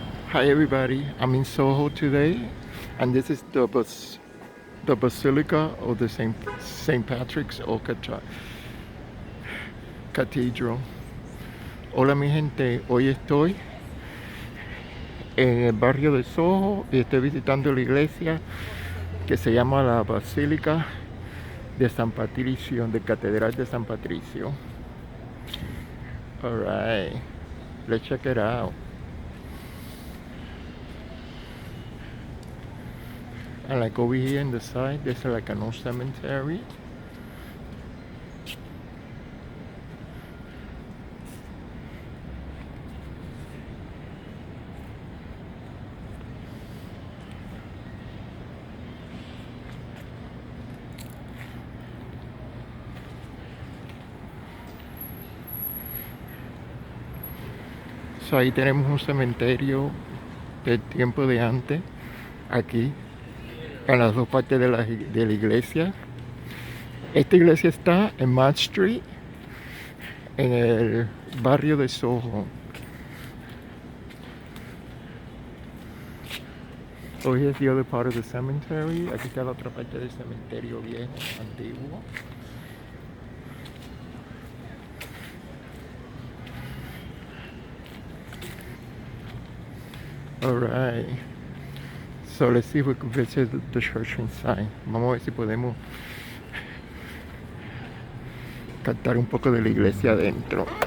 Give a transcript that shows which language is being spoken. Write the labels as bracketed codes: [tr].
[en] Hi everybody, I'm in Soho today, and this is the Basilica of the Saint Patrick's or Cathedral. [es] Hola mi gente, hoy estoy en el barrio de Soho y estoy visitando la iglesia que se llama la Basílica de San Patricio, de Catedral de San Patricio. [en] Alright, let's check it out. And like over here in the side, there's like an old cemetery. So [es] ahí tenemos un cementerio del tiempo de antes, aquí, en las dos partes de la iglesia. Esta iglesia está en Mott Street, en el barrio de Soho. [en] So here's the other part of the cemetery. [es] Aquí está la otra parte del cementerio viejo, antiguo. [en] Alright. So let's see if we can visit the church inside. [es] Vamos a ver si podemos captar un poco de la iglesia adentro.